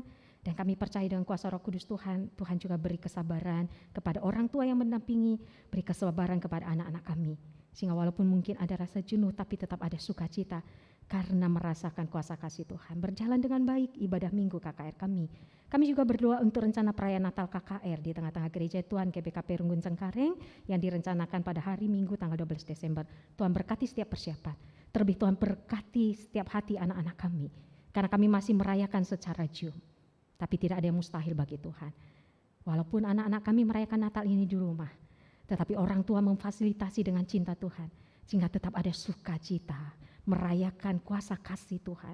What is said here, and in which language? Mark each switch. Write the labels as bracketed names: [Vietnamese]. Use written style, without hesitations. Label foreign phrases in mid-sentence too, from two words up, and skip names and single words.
[Indonesian] Dan kami percaya dengan kuasa Roh Kudus Tuhan, Tuhan juga beri kesabaran kepada orang tua yang mendampingi, beri kesabaran kepada anak-anak kami. Sehingga walaupun mungkin ada rasa jenuh, tapi tetap ada sukacita karena merasakan kuasa kasih Tuhan. Berjalan dengan baik ibadah minggu KKR kami. Kami juga berdoa untuk rencana perayaan Natal KKR di tengah-tengah Gereja Tuhan GBKP Runggun Cengkareng yang direncanakan pada hari Minggu tanggal 12 Desember. Tuhan berkati setiap persiapan. Terlebih Tuhan berkati setiap hati anak-anak kami. Karena kami masih merayakan secara Zoom. Tapi tidak ada yang mustahil bagi Tuhan. Walaupun anak-anak kami merayakan Natal ini di rumah, tetapi orang tua memfasilitasi dengan cinta Tuhan, sehingga tetap ada sukacita, merayakan kuasa kasih Tuhan.